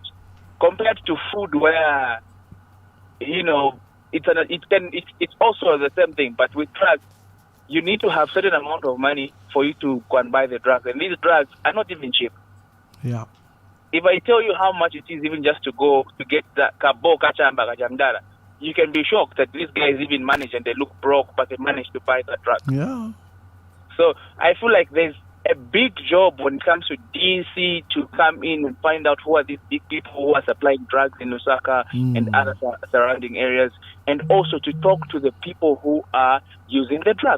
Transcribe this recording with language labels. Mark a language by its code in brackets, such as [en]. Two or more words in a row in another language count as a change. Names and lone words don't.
[en] Compared to food, where it's also the same thing, but with drugs, you need to have certain amount of money for you to go and buy the drugs, and these drugs are not even cheap. Yeah. If I tell you how much it is even just to go to get that [ny] kabo kachamba kajamdara, [en] you can be shocked that these guys even manage, and they look broke, but they manage to buy that drug. Yeah. So I feel like there's a big job when it comes to DC to come in and find out who are these big people who are supplying drugs in Lusaka and other surrounding areas, and also to talk to the people who are using the drugs.